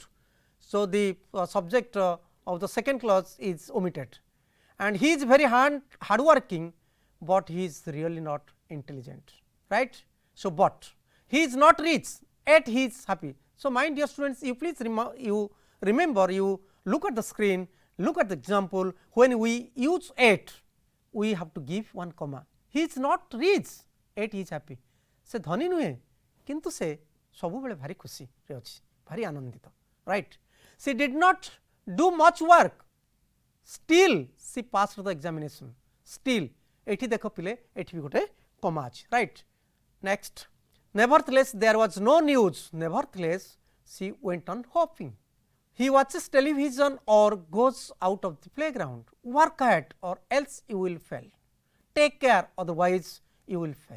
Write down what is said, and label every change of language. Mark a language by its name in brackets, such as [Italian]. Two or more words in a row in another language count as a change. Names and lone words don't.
[English] So, the subject of the second clause is omitted, and he is very hardworking, but he is really not intelligent, right. So, but he is not rich, yet he is happy. So, my dear students, you please remember, you look at the screen, look at the example, when we use yet, we have to give one comma. He is not rich, yet he is happy. [Odia] ସେ ଧନୀ ନୁହେ କିନ୍ତୁ ସେ ସବୁ ବେଳେ ଭାରି ଖୁସି ରେ ଅଛି, ଭାରି ଆନନ୍ଦିତ, [English] right. She did not do much work, still she passed the examination. [Odia] Still ଏଠି ଦେଖ ପିଲେ ଏଠି ବି ଗୋଟେ କମା ଅଛି, [English] right. Next, nevertheless there was no news, nevertheless she went on hoping. He watches television or goes out of the playground. Work hard or else you will fail. Take care, otherwise you will fail.